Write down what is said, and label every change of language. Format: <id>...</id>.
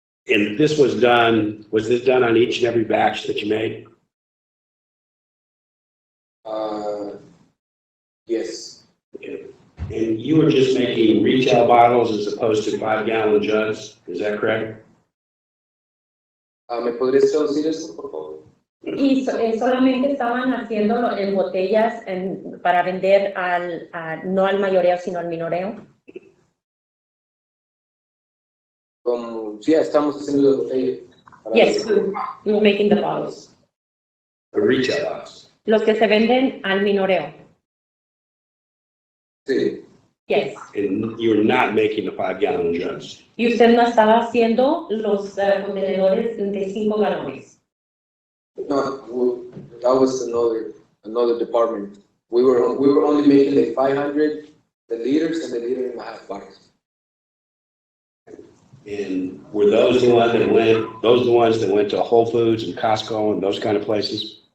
<en>And this was this done on each and every batch that you made? Yes. And you were just making retail bottles as opposed to 5-gallon jugs, is that correct?</en> <es>¿Me podrías traducir eso, por favor? Y solamente estaban haciéndolo en botellas para vender no al mayoreo, sino al minoreo. Como, sí, estamos haciendo la botella.</es> <en>Yes, we were making the bottles. The retail bottles.</en> <es>Los que se venden al minoreo. Sí.</es> <en>Yes. And you were not making the 5-gallon jugs.</en> <es>Y usted no estaba haciendo los contenedores de 5 galones.</es> <en>No, that was another department. We were only making like 500, the liters and the 1.5 liter bottles. And were those the ones that went to Whole Foods and Costco and those kind of places?</en>